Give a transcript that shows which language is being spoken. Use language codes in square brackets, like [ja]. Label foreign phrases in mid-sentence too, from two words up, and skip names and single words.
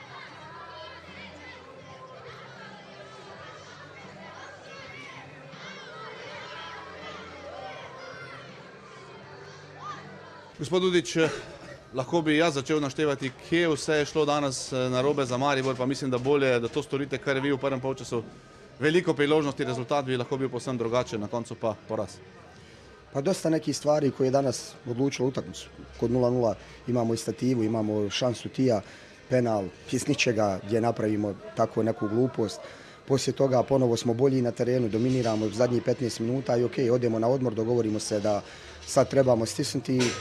[sl] Gospod Dudič, lahko bi jaz začel naštevati, kje vse je šlo danes narobe za Maribor, pa mislim, da bolje, da to storite, kar je vi v prvem polčasu. Veliko priložnosti, rezultat bi lahko bil povsem drugačen, na koncu pa poraz. [bs] Pa dosta nekih stvari koje je danas odlučilo utakmicu. Kod 0-0 imamo i stativu, imamo šansu Tija, penal, iz ničega gdje napravimo tako neku glupost. Poslije toga ponovo smo bolji na terenu, dominiramo zadnjih 15 minuta i okej, odemo na odmor, dogovorimo se da sad trebamo stisnuti.